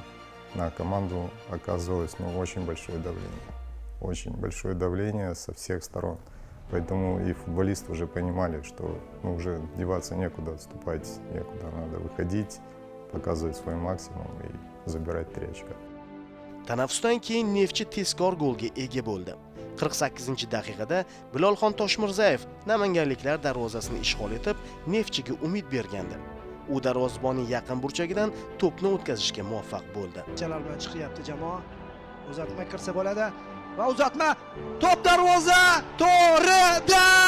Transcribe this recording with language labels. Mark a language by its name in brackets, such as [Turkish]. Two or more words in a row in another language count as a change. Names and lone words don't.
[Russian] На команду оказывалось очень большое давление. Очень большое давление со всех сторон. Поэтому и футболисты уже понимали, что уже деваться некуда, отступать некуда. Надо выходить, показывать свой максимум и забирать 3 очка. [Uzbek] Tanaffusdan keyin Neftchi tezkor golga ega bo'ldi. 48-daqiqada Bilolxon Toshmirzayev namanganliklar darvozasini ishg'ol etib, Neftchiga umid bergandi. U darvozabonning yaqin burchagidan to'pni o'tkazishga muvaffaq bo'ldi. Jalal bilan chiqyapti jamoa. Uzatma kirsa bo'ladi va uzatma to'p darvoza to'g'rida!